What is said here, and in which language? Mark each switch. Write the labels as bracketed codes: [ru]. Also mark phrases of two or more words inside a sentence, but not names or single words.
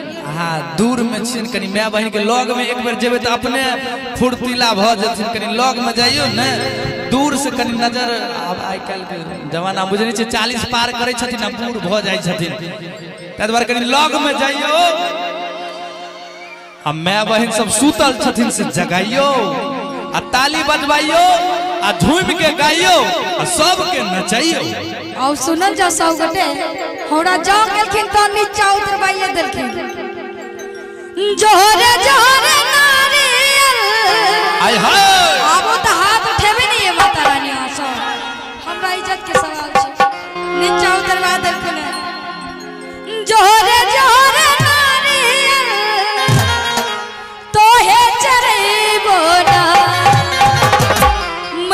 [mai] हाँ दूर में छिन कनी माय बहिन के लग में एक बेर जेबे तो अपने फुर्तीला भ जथिन कनी लग में जाइयो न दूर से कनी नजर अब आइ काल के जमाना बुझे नहीं 40 पार करे छथिन आ बूढ़ भ जाय छथिन तै द्वारे कनी लग में जाइयो आ माय बहिन सब सुतल छथिन से जगाइयो आ ताली बजवाइयो आ झूम के गाइयो आ सबके नचाइयो और सुनल जा सब गटे हमरा जाओ गेलखिन त नीचा उतरबाइए देलखिन जोरे जोरे नारियल आय हाय आबो त हाथ उठेबे नहीं है माता रानी आसा हमरा इज्जत के सवाल छै नीचा उतरवा देलखिन जोरे जोरे नारियल तोहे चढ़ैबो ना